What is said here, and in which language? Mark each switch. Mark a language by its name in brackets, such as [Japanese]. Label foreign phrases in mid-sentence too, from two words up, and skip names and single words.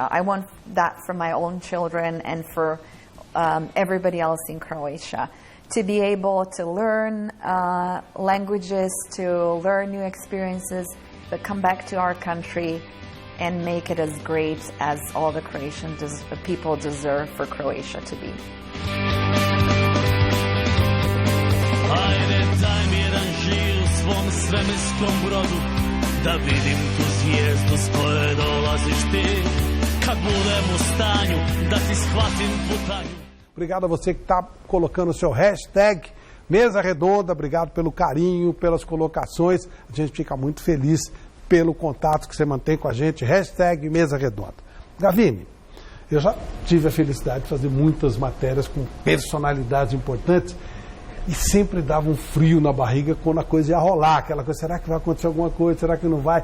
[English] I want that for my own children and for everybody else in Croatia, to be able to learn languages, to learn new experiences, but come back to our country and make it as great as all the Croatian people deserve for Croatia to be. [Croatian] Ajde, daj mi jedan žir u svom svemirskom brodu, da vidim tu zvijezdu s koje dolaziš ti, kad budem u stanju da ti shvatim putanju. [Portuguese] Obrigado a você que está colocando o seu hashtag Mesa Redonda. Obrigado pelo carinho, pelas colocações. A gente fica muito feliz pelo contato que você mantém com a gente. Hashtag Mesa Redonda. Gavini, eu já tive a felicidade de fazer muitas matérias com personalidades importantes e sempre dava um frio na barriga quando a coisa ia rolar, aquela coisa, será que vai acontecer alguma coisa, será que não vai?